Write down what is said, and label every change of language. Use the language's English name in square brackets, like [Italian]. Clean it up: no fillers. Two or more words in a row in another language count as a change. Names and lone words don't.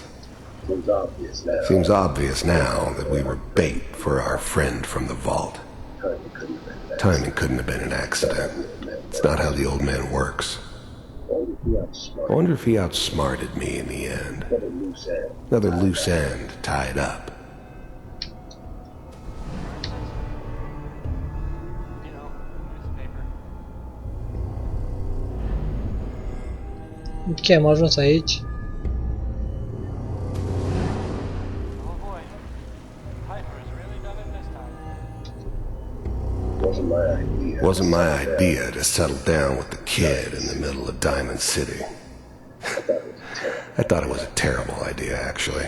[English] Seems obvious now that we were bait for our friend from the vault. Timing couldn't have been an accident. It's not how the old man works. I wonder if he outsmarted me in the end. Another loose end tied up. [Romanian] Ok, am ajuns aici. [English] Wasn't my idea to settle down with the kid in the middle of Diamond City. I thought it was a terrible idea, actually.